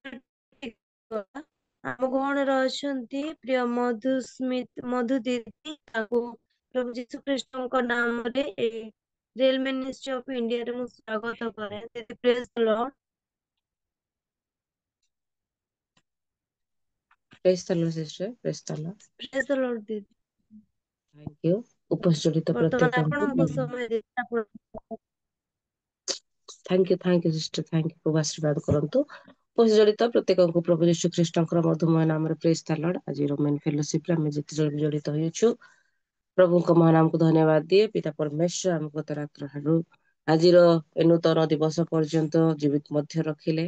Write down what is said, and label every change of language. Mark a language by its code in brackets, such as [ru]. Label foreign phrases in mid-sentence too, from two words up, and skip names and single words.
[or] ଆମ ଗହଣରେ ଅଛନ୍ତି ପ୍ରିୟ ମଧୁ ଦିଦି, ତାକୁ ପ୍ରଭୁ ଯୀଶୁ ଖ୍ରୀଷ୍ଟଙ୍କ ନାମରେ ରେଲ ମିନିଷ୍ଟ୍ରି ଅଫ ଇଣ୍ଡିଆରେ ମୁଁ ସ୍ୱାଗତ କରେ। [en] ଦିଦି praise the Lord. Praise the Lord, sister. Praise the Lord. praise the Lord ଦିଦି। Thank you. [or] ଉପସ୍ଥିତ ବର୍ତ୍ତମାନ ପ୍ରତ୍ୟେକଙ୍କୁ ଆପଣଙ୍କ ସମୟ ଦିଦି, ଆପଣ [en] thank you, sister. Thank you. [or] ପ୍ରଭୁ ଆଶୀର୍ବାଦ କରନ୍ତୁ। ଉପସ୍ଥିତ ପ୍ରତ୍ୟେକଙ୍କୁ ପ୍ରଭୁ ଯୀଶୁ ଖ୍ରୀଷ୍ଟଙ୍କର ମଧୁମୟ ନାମରେ [en] praise the Lord. [or] ଆଜିର [en] men fellowship [or] ଆମେ ଯେତେ ଜଣ ବି ଜଡ଼ିତ ହୋଇଅଛୁ, ପ୍ରଭୁଙ୍କ ମହାନାମକୁ ଧନ୍ୟବାଦ ଦିଏ। ପିତା ପରମେଶ୍ୱର ଆମକୁ ଗତ ରାତ୍ର ଠାରୁ ଆଜିର ଏ ନୂତନ ଦିବସ ପର୍ଯ୍ୟନ୍ତ ଜୀବିତ ମଧ୍ୟ ରଖିଲେ।